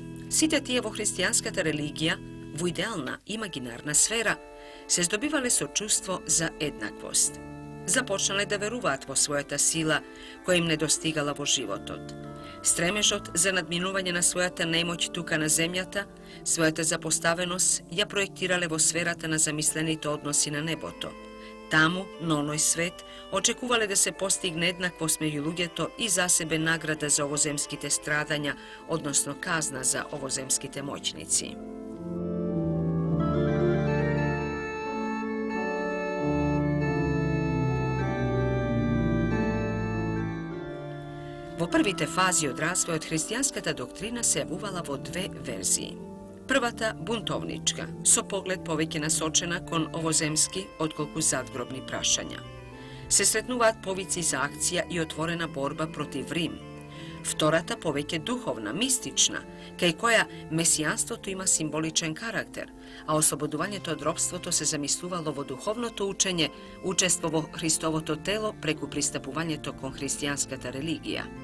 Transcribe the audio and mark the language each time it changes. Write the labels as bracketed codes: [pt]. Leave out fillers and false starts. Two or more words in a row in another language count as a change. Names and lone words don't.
[mk] Сите тие во христијанската религија, во идеална имагинарна сфера, се здобивале со чувство за еднаквост. Започнале да веруваат во својата сила, која им недостигала во животот. Стремежот за надминување на својата немоќ тука на земјата, својата запоставеност ја проектирале во сферата на замислените односи на небото. Tamu, na onoj svet, očekuvale da se postigne jednakvost među ljudjeto i za sebe nagrada za ovozemskite stradanja, odnosno kazna za ovozemskite moćnici. Vo prvite fazi od razvoja od hristijanskata doktrina se uvala vo dve verziji. Prvata, buntovnička, so pogled poveke nasočena kon ovozemski, odkolku zadgrobni prašanja. Se sretnuvat povici za akcija i otvorena borba protiv Rim. Vtorata poveke duhovna, mistična, kaj koja mesijanstvo to ima simboličan karakter, a oslobodovanje to od ropstvo to se zamisluvalo vo duhovno to učenje, učestvovo Hristovo to telo preku pristupuvanje to kon hristijanskata religija.